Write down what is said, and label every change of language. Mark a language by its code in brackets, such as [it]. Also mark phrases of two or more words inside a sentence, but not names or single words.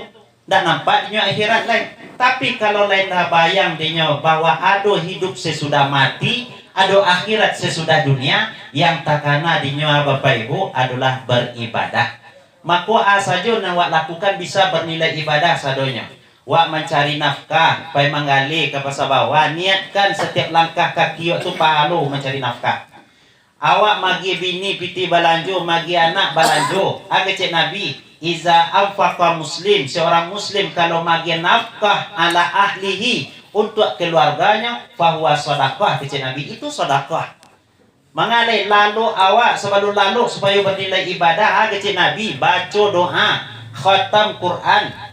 [id] Tidak nampak dia akhirat lain. Tapi kalau lain dah bayang dia bahwa ada hidup sesudah mati, ada akhirat sesudah dunia, yang takana dia Bapak Ibu adalah beribadah. Maka saja yang awak lakukan bisa bernilai ibadah sadonya. Wak mencari nafkah, pai menggali ke pasar bawah, niatkan setiap langkah kaki itu pahalu mencari nafkah. [min] Awak magi bini piti balanjo, magi anak balanjo. Cek Nabi, [ar] إذا أنفق مسلم, [id] seorang muslim kalau magi nafkah [ar] على أهله [id] untuk keluarganya, [ar] فهو صدقة. [min] Cek Nabi, itu sedekah. [id] Mengalih lalu awak sebelum lalu supaya bernilai ibadah, cek Nabi, baca doa, khatam Quran.